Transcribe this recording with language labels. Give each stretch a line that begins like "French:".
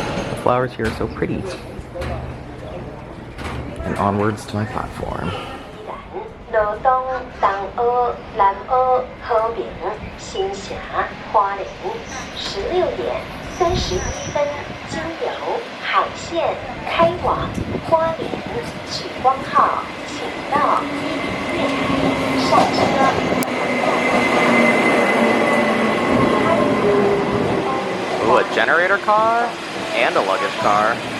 English: The flowers here are so pretty. And onwards to my platform.
Chinese: 罗东、东阿、南阿、和平、新峡、花莲，16点31分经由海线开往花莲莒光号，请到月台上车。
English: a generator car and a luggage car.